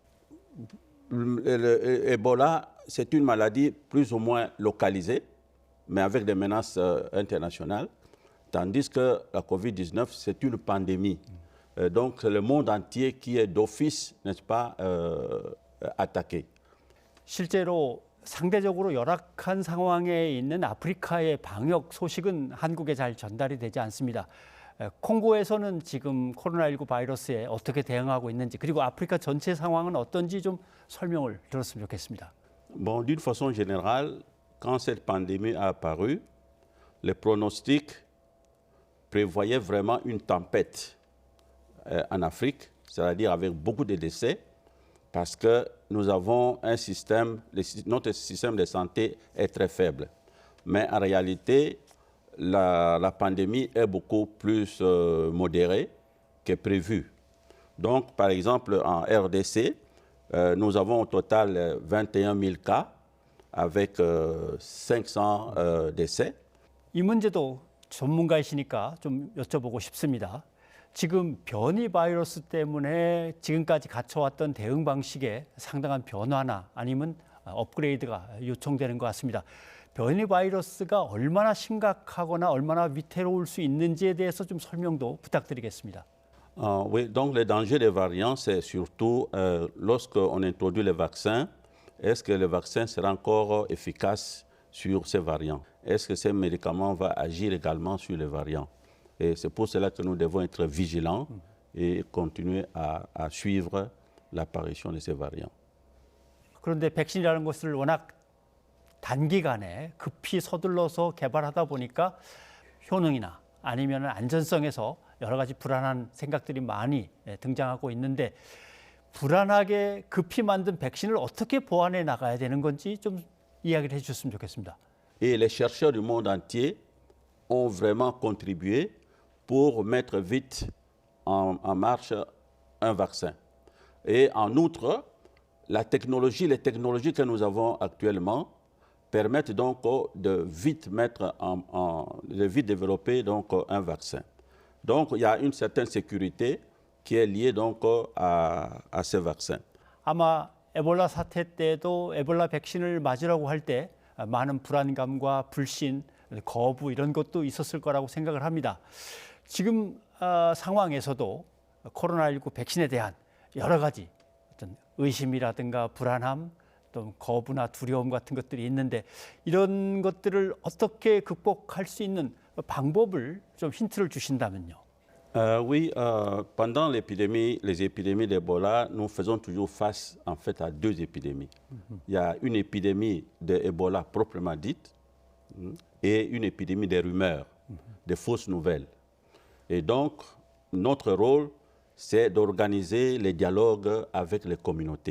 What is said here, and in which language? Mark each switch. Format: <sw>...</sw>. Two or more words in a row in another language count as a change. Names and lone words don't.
<fr>Ebola, c'est une maladie plus ou moins localisée, mais avec des menaces internationales, tandis que la Covid-19, c'est une pandémie. Donc, c'est le monde entier qui est d'office, n'est-ce pas, attaqué.</fr> <ko>실제로 상대적으로 열악한 상황에 있는 아프리카의 방역 소식은 한국에 잘 전달이 되지 않습니다. 콩고에서는 지금 코로나19 바이러스에 어떻게 대응하고 있는지, 그리고 아프리카 전체 상황은 어떤지 좀 설명을 들었으면 좋겠습니다.</ko> <fr>Bon, d'une façon générale, quand cette pandémie a apparu, les pronostics prévoyaient vraiment une tempête en Afrique, c'est-à-dire avec beaucoup de décès, parce que nous avons un système, notre système de santé est très faible. Mais en réalité, la pandémie est beaucoup plus modérée que prévu. Donc, par exemple, en RDC, nous avons au total 21 000 cas avec 500 décès.</fr> <ko>이 문제도 전문가이시니까 좀 여쭤보고 싶습니다. 지금 변이 바이러스 때문에 지금까지 갖춰왔던 대응 방식에 상당한 변화나 아니면 업그레이드가 요청되는 것 같습니다. 변이 바이러스가 얼마나 심각하거나 얼마나 위태로울 수 있는지에 대해서 좀 설명도 부탁드리겠습니다.</ko> <fr>Oui, donc le danger des variants, c'est surtout lorsqu'on introduit le vaccin, est-ce que le vaccin sera encore efficace sur ces variants? Est-ce que ces médicaments vont agir également sur les variants? Et c'est pour cela que nous devons être vigilants et continuer à suivre l'apparition de ces variants.</fr> <ko>그런데 백신이라는 것을 워낙 단기간에 급히 서둘러서 개발하다 보니까 효능이나 아니면 안전성에서 여러 가지 불안한 생각들이 많이 등장하고 있는데 불안하게 급히 만든 백신을 어떻게 보완해 나가야 되는 건지 좀 이야기를 해주셨으면 좋겠습니다.</ko> <fr>Et les chercheurs du monde entier ont vraiment contribué pour mettre vite en marche un vaccin. Et en outre, les technologies que nous avons actuellement permettent donc de vite développer donc un vaccin. Donc il y a une certaine sécurité qui est liée donc à ce vaccin.</fr> <ko>아마 에볼라 사태 때도 에볼라 백신을 맞으라고 할 때 많은 불안감과 불신, 거부 이런 것도 있었을 거라고 생각을 합니다. 지금 상황에서도 코로나19 백신에 대한 여러 가지 어떤 의심이라든가 불안함, 또 거부나 두려움 같은 것들이 있는데 이런 것들을 어떻게 극복할 수 있는 방법을 좀 힌트를 주신다면요.</ko> <fr>Oui, pendant les épidémies d'Ebola, nous faisons toujours face en fait à deux épidémies. Il y a une épidémie d'Ebola proprement dite et une épidémie des rumeurs, des fausses nouvelles. Et donc, notre rôle, c'est d'organiser les dialogues avec les communautés.</fr>